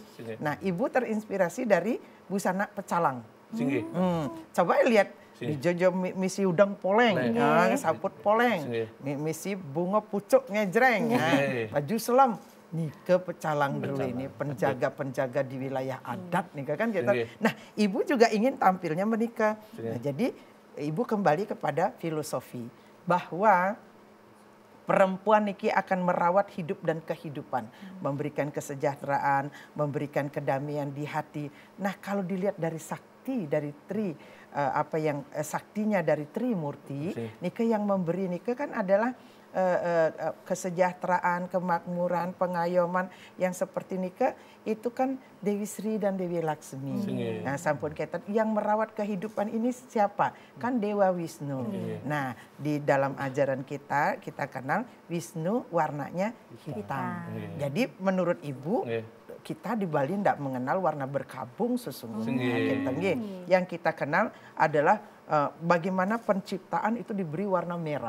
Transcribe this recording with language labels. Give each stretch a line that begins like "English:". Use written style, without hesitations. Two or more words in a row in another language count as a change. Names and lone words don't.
Indonesian: Nah, ibu terinspirasi dari busana pecalang. Coba lihat di Jojo
Balinese: misi udang poleng, saput poleng, misi bunga pucuk ngejreng,
Indonesian: baju selam. Nika pecalang dulu ini penjaga-penjaga di wilayah adat nika kan kita. Nah, ibu juga ingin tampilnya menikah. Nah, jadi ibu kembali kepada filosofi bahwa perempuan niki akan merawat hidup dan kehidupan, memberikan kesejahteraan, memberikan kedamaian di hati. Nah, kalau dilihat dari sakti dari saktinya dari Trimurti, nika yang memberi nika kan adalah kesejahteraan, kemakmuran, pengayoman yang seperti nika itu kan Dewi Sri dan Dewi Laksmi. Nah,
Balinese: sampun ketan
Indonesian: yang merawat kehidupan ini siapa? Kan Dewa Wisnu. Nah, di dalam ajaran kita kenal Wisnu warnanya hitam. Jadi menurut ibu kita di Bali tidak mengenal warna berkabung sesungguhnya. Yang kita kenal adalah bagaimana penciptaan itu diberi warna merah.